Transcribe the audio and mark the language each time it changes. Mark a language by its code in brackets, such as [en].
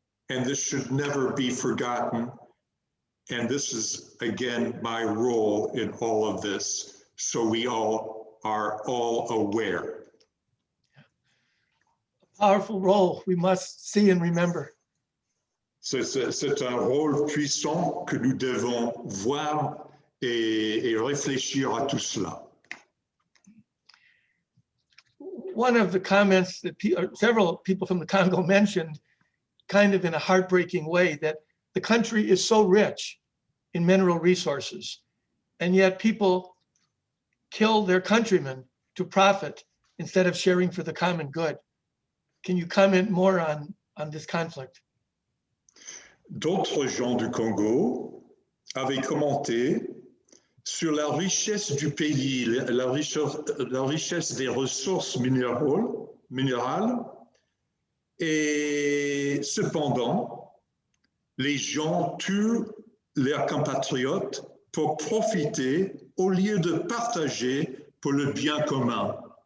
[en] And this should never be forgotten. And this is, again, my role in all of this, so we all are aware. A powerful role we must see and remember. [fr] C'est un rôle puissant que nous devons voir et réfléchir à tout cela. [en] One of the comments that several people from the Congo mentioned, kind of in a heartbreaking way, that the country is so rich in mineral resources, and yet people kill their countrymen to profit instead of sharing for the common good. Can you comment more on this conflict? [fr] D'autres gens du Congo avaient commenté sur la richesse du pays, la richesse des ressources minérales. Et cependant, les gens tuent leurs compatriotes pour profiter au lieu de partager pour le bien commun.